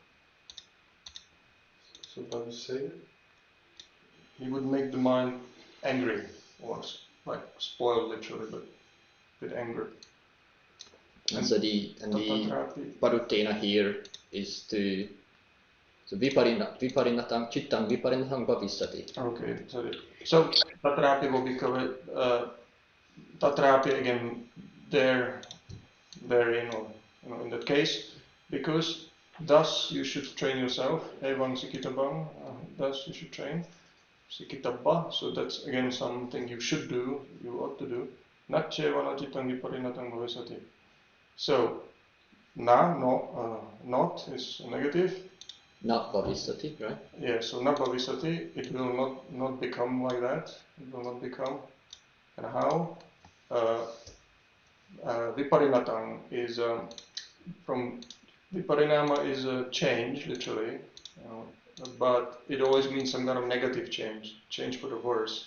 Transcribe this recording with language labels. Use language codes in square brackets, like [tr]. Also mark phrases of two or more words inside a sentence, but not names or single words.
[en] So paduseya, he would make the mind angry, or like spoiled literally, but with anger. And the padutena here is to [pi] viparinatam cittam viparinatam bhavissati. [en] Okay, so tatrapi will be covered. Tatrapi again, therein, or in that case, because thus you should train yourself. [pi] Evam sikitabam, [en] thus you should train. Sikitabba, so that's again something you should do, you ought to do. [pi] Natchevana cittam viparinatam bhavissati. [en] So not is negative. Not bhavisati, right? Yeah, so [pi] na bhavisati, [en] it will not become like that. It will not become. And how? Viparinatang is from viparinama is a change, literally, but it always means some kind of negative change for the worse.